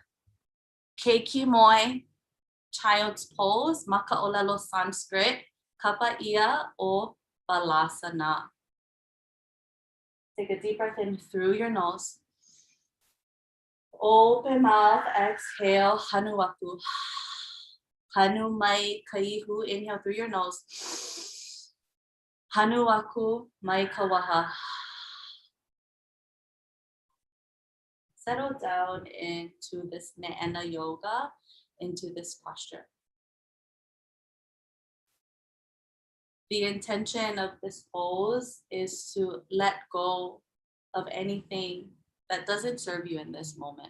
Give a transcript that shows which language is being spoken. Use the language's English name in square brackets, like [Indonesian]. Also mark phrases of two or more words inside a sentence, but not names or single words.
[Hawaiian] Keiki moi, [English] child's pose, [Hawaiian] maka'olelo Sanskrit, kapaia o balasana. [English] Take a deep breath in through your nose. Open mouth, exhale, [Hawaiian] hanuaku. Hanu mai kaihu, [English] inhale through your nose. [Hawaiian] Hanuaku mai kawaha. [English] Settle down into this Ne'ena yoga, into this posture. The intention of this pose is to let go of anything that doesn't serve you in this moment.